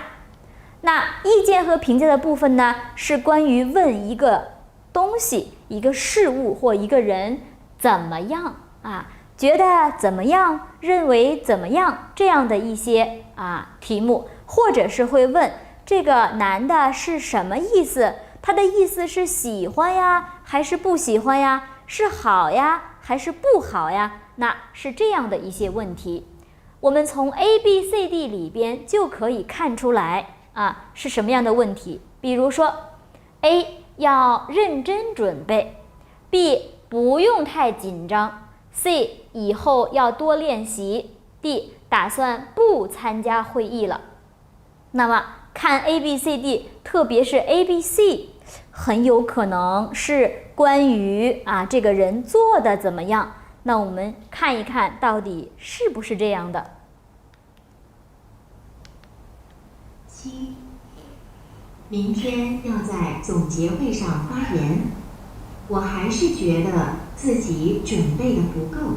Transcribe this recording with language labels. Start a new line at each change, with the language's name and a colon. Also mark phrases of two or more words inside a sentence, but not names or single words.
Chinese: 那意見和評價的部分呢，是關於問一個東西、一個事物或一個人怎麼樣覺得怎麼樣，認為怎麼樣，這樣的一些題目，或者是會問這個男的是什麼意思？他的意思是喜歡呀，還是不喜歡呀？是好呀，還是不好呀？那是這樣的一些問題。我們從 A、B、C、D 裡邊就可以看出來是什麼樣的問題。比如說 A 要認真準備， B 不用太緊張， C 以後要多練習， D 打算不參加會議了。那麼看 A、B、C、D， 特別是 A、B、C， 很有可能是關於這個人做的怎麼樣。那我們看一看到底是不是這樣的。 7. 明天要在總結會上發言，我還是覺得自己準備的不夠。